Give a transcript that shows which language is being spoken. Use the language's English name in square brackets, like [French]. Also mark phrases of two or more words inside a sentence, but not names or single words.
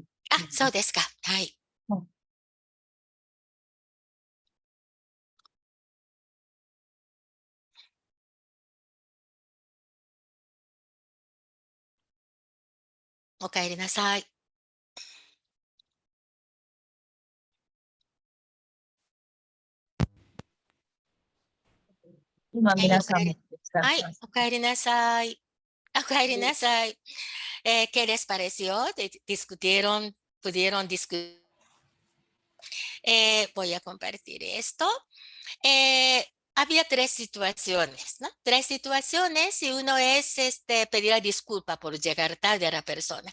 [Japanese] あ、そうですか。はい。お帰りなさい。今はい、皆さんも使ってはい、ます。お帰りなさい。お帰りなさい。 [Spanish] ¿Qué les pareció? ¿Pudieron discutir? Voy a compartir esto. Eh, había tres situaciones, ¿no? Tres situaciones y uno es pedir disculpa por llegar tarde a la persona.